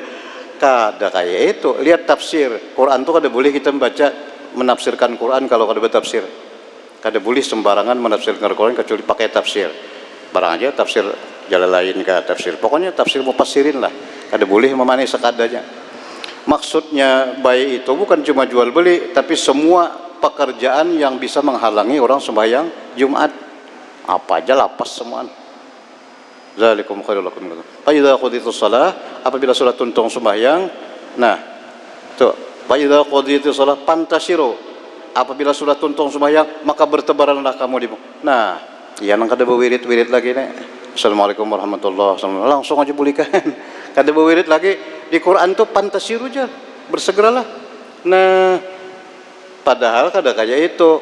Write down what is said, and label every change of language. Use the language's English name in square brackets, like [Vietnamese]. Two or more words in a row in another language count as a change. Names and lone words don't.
[Banjar] Kada kayak itu. Lihat tafsir Quran tuh kada boleh kita membaca menafsirkan Quran kalau kada bertafsir. Kada boleh sembarangan menafsirkan Quran kecuali pakai tafsir. Barang aja tafsir Jalalain ke tafsir. Pokoknya tafsir mufassirin lah. Kada boleh memanai sekadanya. Maksudnya baik itu bukan cuma jual beli, tapi semua pekerjaan yang bisa menghalangi orang sembahyang Jumat. Apa aja lapas semua. [Arabic] ذلكم خير لكم. فإذا قضيت الصلاة, [Banjar] apabila sudah tuntung sembahyang, nah, tuh, [Arabic] فإذا قضيت الصلاة فانتشروا, [Banjar] apabila sudah tuntung sembahyang, maka bertebaranlah kamu di. Nah, ya nang kada berwirid-wirid lagi nih. [Arabic] السلام عليكم ورحمة الله وبركاته. [Banjar] Langsung aja pulihkan. Kada berwirid lagi di Quran tuh pantasiru aja, bersegeralah. Nah, padahal kada kayak itu.